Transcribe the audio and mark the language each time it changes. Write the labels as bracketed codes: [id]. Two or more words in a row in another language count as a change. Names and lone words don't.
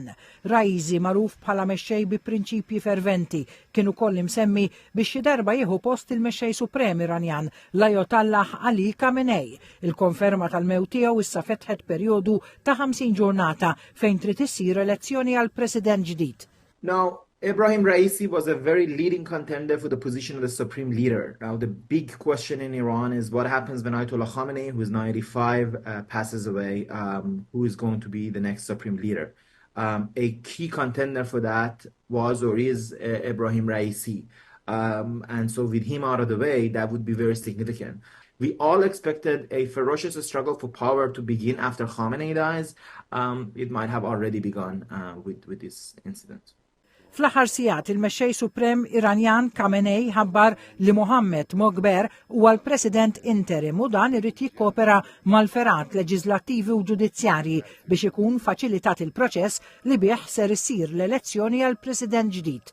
[mt] Raisi magħruf bħala mexxej bi prinċipji ferventi kienu koll imsemmi biex xi darba jieħu post il-mexxej suprem Iranjan l-Ajatollah Ali Khamenei. Il-konferma tal-mewt tiegħu issa fetħet perjodu ta' 50 ġurnata fejn trid issir elezzjoni għal President ġdid. [en] Now, Ebrahim Raisi was a very leading contender for the position of the supreme leader. Now, the big question in Iran is what happens when Ayatollah Khamenei, who is now 85, passes away, who is going to be the next supreme leader. A key contender for that was or is Ebrahim Raisi. And so with him out of the way, that would be very significant. We all expected a ferocious struggle for power to begin after Khamenei dies. It might have already begun with this incident. [mt] Fl-aħħar sigħat il-mexxej Suprem Iranjan Khamenei ħabbar li Mohammed Mogber huwa l-President interim u dan irid jikkopera mal-ferat leġislattivi u ġudizzjarji biex ikun faċilitat il-proċess li bih ser issir l-elezzjoni għal President ġdid.